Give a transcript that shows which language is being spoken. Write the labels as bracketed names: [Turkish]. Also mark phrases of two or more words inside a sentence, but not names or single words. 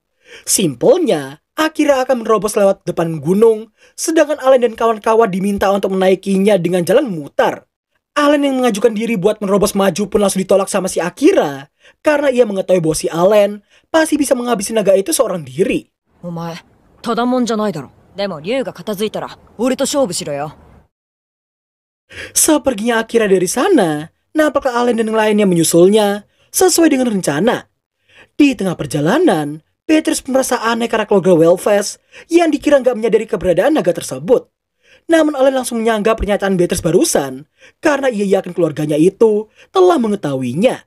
[Indonesian] Simpelnya, Akira akan menerobos lewat depan gunung, sedangkan Allen dan kawan-kawan diminta untuk menaikinya dengan jalan memutar. Allen yang mengajukan diri buat menerobos maju pun langsung ditolak sama si Akira, karena ia mengetahui bahwa si Allen pasti bisa menghabisi naga itu seorang diri. [Japanese] お前ただもんじゃないだろ。でも竜が片付いたら俺と勝負しろよ。 [Indonesian] Seperginya Akira dari sana, nampaknya Allen dan yang lainnya menyusulnya sesuai dengan rencana. Di tengah perjalanan, Beatrice merasa aneh karena keluarga Wellfest yang dikira nggak menyadari keberadaan naga tersebut. Namun Allen langsung menyanggah pernyataan Beatrice barusan karena ia yakin keluarganya itu telah mengetahuinya.